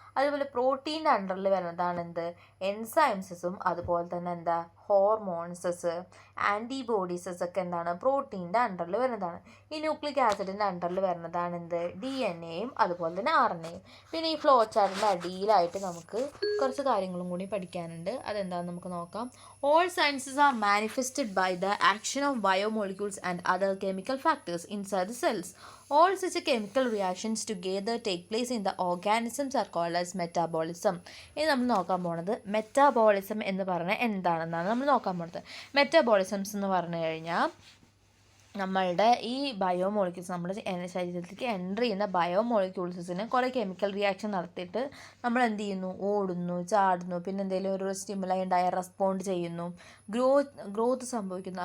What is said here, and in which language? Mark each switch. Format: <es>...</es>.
<ml>അതുപോലെ പ്രോട്ടീൻ്റെ അണ്ടറിൽ വരുന്നതാണ് എന്ത്, എൻസൈംസസും അതുപോലെ തന്നെ എന്താ, ഹോർമോൺസസ്, ആൻറ്റിബോഡീസസ് ഒക്കെ എന്താണ്, പ്രോട്ടീൻ്റെ അണ്ടറിൽ വരുന്നതാണ്. ഈ ന്യൂക്ലിക് ആസിഡിൻ്റെ അണ്ടറിൽ വരുന്നതാണ് എന്ത്, DNA-യും അതുപോലെ തന്നെ RNA-യും. പിന്നെ ഈ ഫ്ലോ ചാർട്ടിൻ്റെ അടിയിലായിട്ട് നമുക്ക് കുറച്ച് കാര്യങ്ങളും കൂടി പഠിക്കാനുണ്ട്. അതെന്താണെന്ന് നമുക്ക് നോക്കാം.</ml> <en>All sciences are manifested by the action of biomolecules and other chemical factors inside the cells. All such chemical reactions together take place in the organisms are called as metabolism.</en> <ml>ഇനി നമ്മൾ നോക്കാൻ പോണത് മെറ്റാബോളിസം എന്ന് പറഞ്ഞാൽ എന്താണെന്നാണ് നമ്മൾ നോക്കാൻ പോണത്. മെറ്റാബോളിസംസ് എന്ന് പറഞ്ഞു കഴിഞ്ഞാൽ നമ്മളുടെ ഈ ബയോമോളിക്യൂൾസ്, നമ്മുടെ ശരീരത്തിലേക്ക് എൻ്റർ ചെയ്യുന്ന ബയോമോളിക്യൂൾസിന് കുറേ കെമിക്കൽ റിയാക്ഷൻ നടത്തിയിട്ട് നമ്മൾ എന്ത് ചെയ്യുന്നു, ഓടുന്നു, ചാടുന്നു, പിന്നെ എന്തെങ്കിലും ഒരു സ്റ്റിമുലൈ ഉണ്ടായാൽ റെസ്പോണ്ട് ചെയ്യുന്നു, ഗ്രോത്ത് സംഭവിക്കുന്നു.</ml>